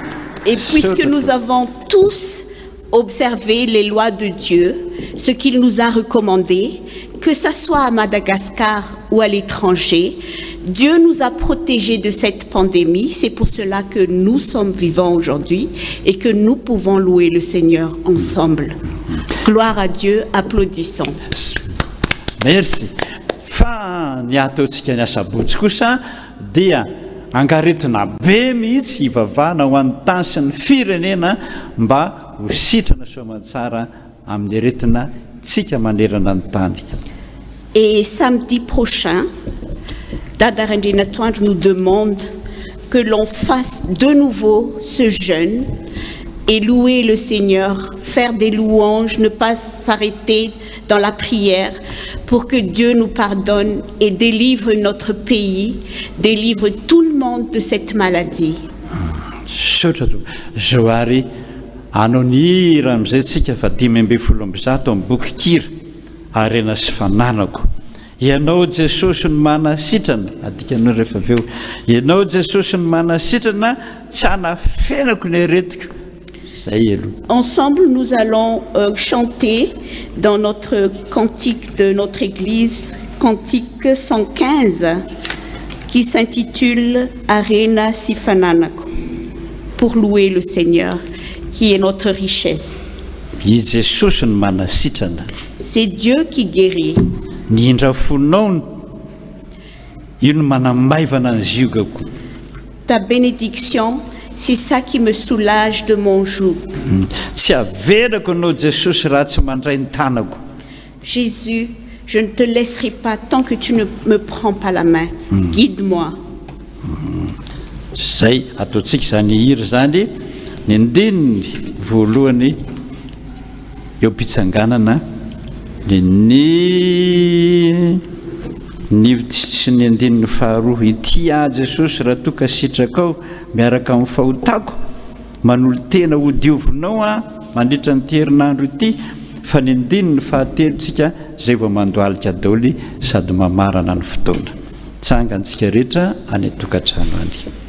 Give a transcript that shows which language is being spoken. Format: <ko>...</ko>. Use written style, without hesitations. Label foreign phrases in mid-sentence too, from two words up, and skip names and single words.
<fr>Et puisque nous avons tous observé les lois de Dieu, ce qu'il nous a recommandé, que ce soit à Madagascar ou à l'étranger, Dieu nous a protégés de cette pandémie. C'est pour cela que nous sommes vivants aujourd'hui et que nous pouvons louer le Seigneur ensemble. Gloire à Dieu, applaudissons. Merci.</fr> <mg>Fa ny ataontsika ny asabotsy kosa dia angaretina be mihitsy ivavahana ho an'ny tany sy ny firenena mba ho sitrana soamantsara amin'ny aretina tsika manerana ny tany.</mg> <fr>Et samedi prochain, Dada Rendina Toandro nous demande que l'on fasse de nouveau ce jeûne et louer le Seigneur, faire des louanges, ne pas s'arrêter dans la prière pour que Dieu nous pardonne et délivre notre pays, délivre tout le monde de cette maladie.</fr> <mg>Sotra Zoary anao ny raha amizay tsika fa 5:10 amin'ny boky Kira Harena sy Fananako. Ianao Jesosy ny manasitrana, adikanao rehefa avy eo. Ianao Jesosy ny manasitrana, tsy hanafenako ny aretika. Zay aloha.</mg> <fr>Ensemble, nous allons chanter dans notre cantique de notre église, cantique 115, qui s'intitule Arena Sifananako, pour louer le Seigneur, qui est notre richesse.</fr> <mg>I Jesosy ny manasitrana.</mg> <fr>C'est Dieu qui guérit.</fr> <mg>Ny indrafonao io no manamaivana ny ziogako.</mg> <fr>Ta bénédiction, c'est ça qui me soulage de mon joug.</fr> <mg>Tsy averako anao Jesosy raha tsy mandray ny tanako.</mg> <fr>Jésus, je ne te laisserai pas tant que tu ne me prends pas la main. Guide-moi.</fr> <mg>Zay ataontsika zany hira zany ny andininy voalohany eo am-pitsanganana ny tsy ny andininy faharoa ity Jesosy raha toa ka sitrakao miaraka amin'ny fahotako manolo tena ho diovinao mandritra ny herinandro ity fa ny andininy fahatelotsika zay vao mandoalika daoly sady mamarana ny fotoana tsangantsika rehetra any atokantrano any.</mg>